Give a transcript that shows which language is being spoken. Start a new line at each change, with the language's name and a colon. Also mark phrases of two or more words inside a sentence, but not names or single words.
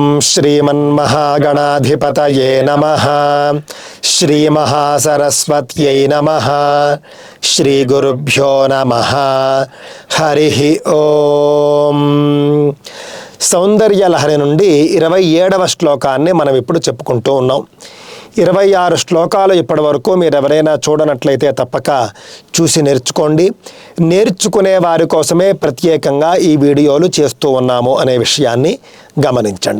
Sanskrit: श्रीमन्महागणाधिपतये नमः। श्रीमहासरस्वत्यै नमः। श्रीगुरुभ्यो नमः। हरिः ओम।
Telugu: సౌందర్యలహరి నుండి 27వ శ్లోకాన్ని మనం ఇప్పుడు చెప్పుకుంటూ ఉన్నాం. 26 శ్లోకాలు ఇప్పటి వరకు మీరు ఎవరైనా చూడనట్లయితే తప్పక చూసి నేర్చుకోండి. నేర్చుకునే వారి కోసమే ప్రత్యేకంగా ఈ వీడియోలు చేస్తూ ఉన్నాము అనే విషయాన్ని గమనించండి.